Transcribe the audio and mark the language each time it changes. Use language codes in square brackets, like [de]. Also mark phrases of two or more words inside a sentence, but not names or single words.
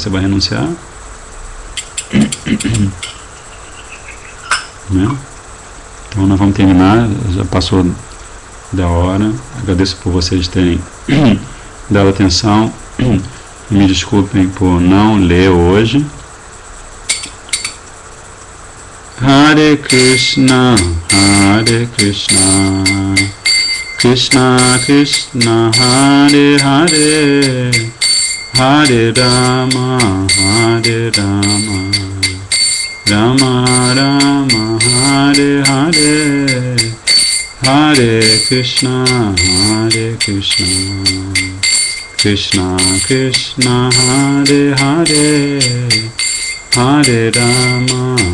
[pt] Você vai renunciar? Né? Então nós vamos terminar, já passou da hora. Agradeço por vocês terem dado atenção. Me desculpem por não ler hoje. Hare Krishna, Krishna Krishna, Hare Hare, Hare Rama, Rama Rama, Hare Hare, Hare Krishna, Krishna Krishna, Hare Hare, Hare Rama,